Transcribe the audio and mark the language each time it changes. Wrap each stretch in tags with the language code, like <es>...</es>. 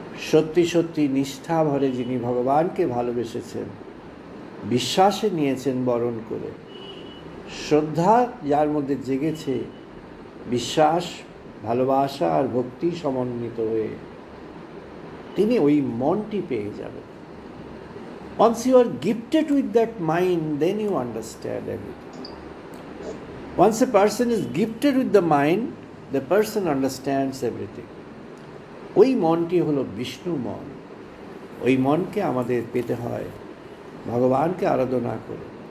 <bn>সত্যি সত্যি নিষ্ঠা ভরে যিনি ভগবানকে ভালোবেসেছেন, বিশ্বাসে নিয়েছেন বরণ করে, শ্রদ্ধা যার মধ্যে জেগেছে, বিশ্বাস, ভালোবাসা আর ভক্তি সমন্বিত হয়ে তিনি ওই মনটি পেয়ে যাবেন।</bn> <en>Once you are gifted with that mind, then you understand everything. Once a person is gifted with the mind, the person understands everything.</en> <bn>ওই মনটি হলো বিষ্ণু মন। ওই মনকে আমাদের পেতে হয় ভগবানকে আরাধনা করে।</bn>